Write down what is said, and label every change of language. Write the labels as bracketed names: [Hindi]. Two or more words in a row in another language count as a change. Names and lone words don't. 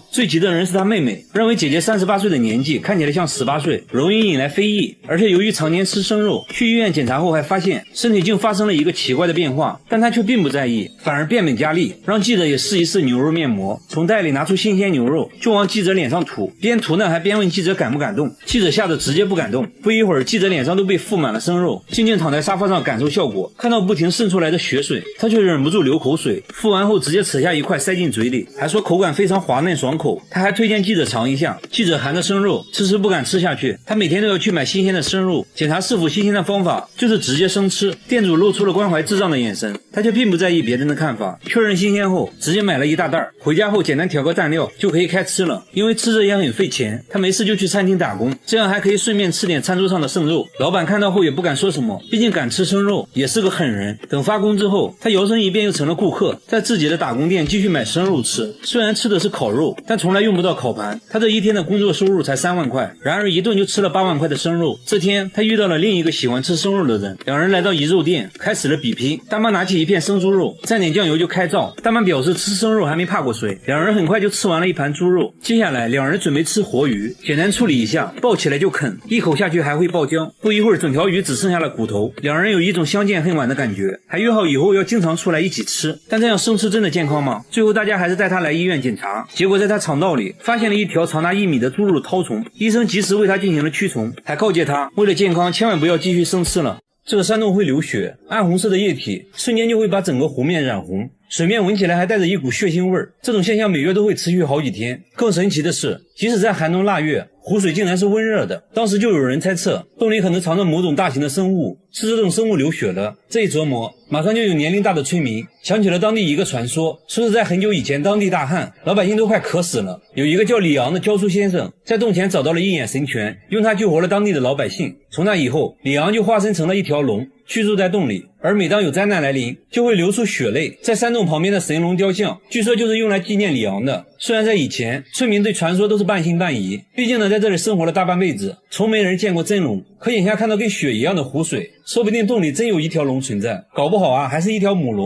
[Chinese] 最急的人是他妹妹，認為姐姐38歲的年紀看起來像18歲，容易引來非議，而且由於常年吃生肉，去醫院檢查後還發現身體竟發生了一個奇怪的變化，但他卻並不在意，反而變本加厲，讓記者也試一試牛肉面膜，從袋裡拿出新鮮牛肉就往記者臉上塗，邊塗呢還邊問記者敢不敢動，記者嚇得直接不敢動。不一會兒，記者臉上都被覆滿了生肉，靜靜躺在沙發上感受效果，看到不停滲出來的血水，他卻忍不住流口水，敷完後直接扯下一塊塞進嘴裡，還說口感非常滑嫩爽口。他還推薦記者嘗一下，記者含着生肉遲不敢吃下去，他每天都要去買新鮮的生肉，檢查是否新鮮的方法就是直接生吃。店主露出了關懷智障的眼神，他卻並不在意別人的看法，確認新鮮後直接買了一大袋，回家後簡單調個蘸料就可以開吃了。因為吃着也很費錢，他沒事就去餐廳打工，這樣還可以順便吃點餐桌上的剩肉。老闆看到後也不敢說什麼，畢竟敢吃生肉也是個狠人。等發工之後，他摇身一變又成了顧客，在自己的打工店繼續買生肉吃，雖然吃的是烤肉，但從來用不到烤盤。他這一天的工作收入才3萬塊，然而一頓就吃了8萬塊的生肉。這天他遇到了另一個喜歡吃生肉的人，兩人來到魚肉店開始了比拼。大媽拿起一片生豬肉，蘸點醬油就開造。大媽表示吃生肉還沒怕過水，兩人很快就吃完了一盤豬肉。接下來兩人準備吃活魚，簡單處理一下，抱起來就啃，一口下去還會爆漿。不一會兒整條魚只剩下了骨頭，兩人有一種相見恨晚的感覺，還約好以後要經常出來一起吃。但這樣生吃真的健康嗎？最後大家還是帶他來醫院檢查，結果在他腸道裡發現了一條長達1米的豬肉絛蟲，醫生及時為他進行了驅蟲，還告誡他為了健康千萬不要繼續生吃了。這個山洞會流血，暗紅色的液體瞬間就會把整個湖面染紅，水面聞起來還帶着一股血腥味兒。這種現象每月都會持續好幾天。更神奇的是，即使在寒冬臘月，湖水竟然是溫熱的。當時就有人猜測洞裡可能藏着某種大型的生物，是這種生物流血了。這一琢磨，馬上就有年齡大的村民想起了當地一個傳說，說是在很久以前當地大旱，老百姓都快渴死了，有一個叫李昂的教書先生在洞前找到了一眼神拳，用它救活了當地的老百姓。從那以後，李昂就化身成了一條龍，居住在洞裡，而每當有災難來臨，就會流出血淚。在山洞旁邊的神龍雕像，據說就是用來紀念李昂的。雖然在以前，村民對傳說都是半信半疑，畢竟呢，在這裡生活了大半輩子，從沒人見過真龍。可眼下看到跟血一樣的湖水，說不定洞裡真有一條龍存在，搞不好啊，還是一條母龍。